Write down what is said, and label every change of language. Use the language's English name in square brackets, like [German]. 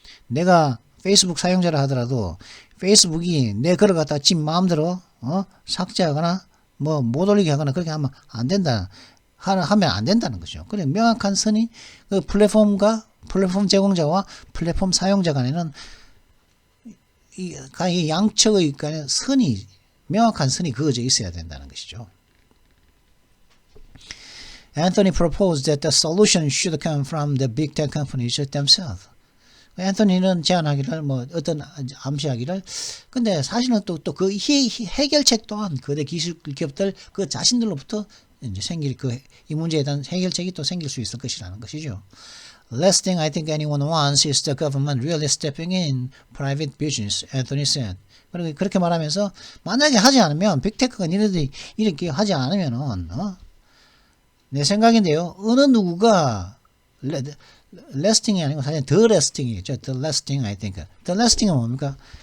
[Korean] 내가 페이스북 사용자를 하더라도, 페이스북이 내 글을 갖다 지 마음대로 삭제하거나 뭐 못 올리게 하거나 그렇게 하면 안 된다. 하면 안 된다는 거죠. 그래 명확한 선이 그 플랫폼 제공자와 플랫폼 사용자 간에는 이 양측의 간에 명확한 선이 그어져 있어야 된다는 것이죠. [English] Anthony proposed that the solution should come from the big tech companies themselves. [Korean] 앤토니는 제안하기를 어떤 암시하기를 근데 사실은 또 그 해결책 또한 거대 기술 기업들 그 자신들로부터 이제 생길 이 문제에 대한 해결책이 또 생길 수 있을 것이라는 것이죠. [English] Last thing I think anyone wants is the government really stepping in private business, Anthony said. [Korean] 그렇게 말하면서 만약에 하지 않으면 빅테크가 니네들이 이렇게 하지 않으면은 내 생각인데요. 어느 누구가 lasting이 아니고 사실 the lasting이겠죠. [English] The lasting I think. The lasting은 [Korean] 뭡니까?